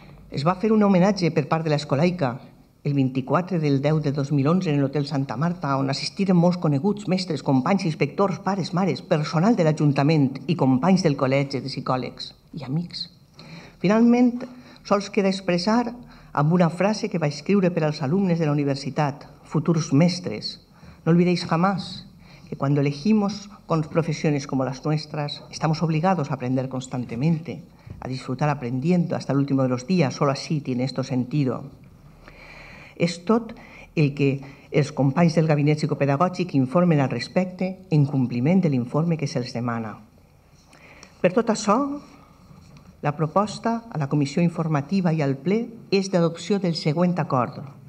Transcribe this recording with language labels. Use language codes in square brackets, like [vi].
[ca] Es va fer un homenatge per part de l'Escolaica el 24 del 10 de 2011 en l'Hotel Santa Marta, on assistiren molts coneguts, mestres, companys, inspectors, pares, mares, personal de l'Ajuntament i companys del col·legi de psicòlegs i amics. Finalment, sols queda expressar amb una frase que va escriure per als alumnes de la universitat, futurs mestres. [es] No olvidéis jamás que cuando elegimos con profesiones como las nuestras, estamos obligados a aprender constantemente, a disfrutar aprendiendo hasta el último de los días, solo así tiene esto sentido. [ca] És tot el que els companys del gabinet psicopedagògic informen al respecte en compliment de l'informe que se'ls demana. Per tot això, la proposta a la comissió informativa i al ple és d'adopció del següent acord.